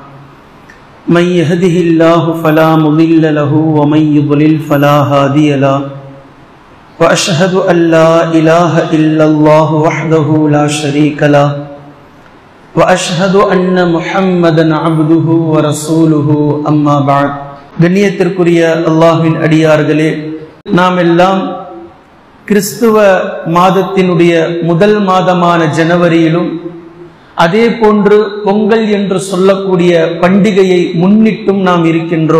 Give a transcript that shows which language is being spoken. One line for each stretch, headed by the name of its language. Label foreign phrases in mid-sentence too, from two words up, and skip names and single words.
Arabic: من يهده الله فلا مضل له ومن يضلل فلا هادي له وأشهد أن لا إله إلا الله وحده لا شريك له وأشهد أن محمدا عبده ورسوله أما بعد
Tamil: கண்ணியத்திற்குரிய அல்லாஹ்வின் அடியார்களே, நாம் எல்லாம் கிறிஸ்துவ மாதத்தினுடைய முதல் மாதமான ஜனவரியிலும் அதே போன்று பொங்கல் என்று சொல்லக்கூடிய பண்டிகையை முன்னிட்டும் நாம் இருக்கின்றோம்.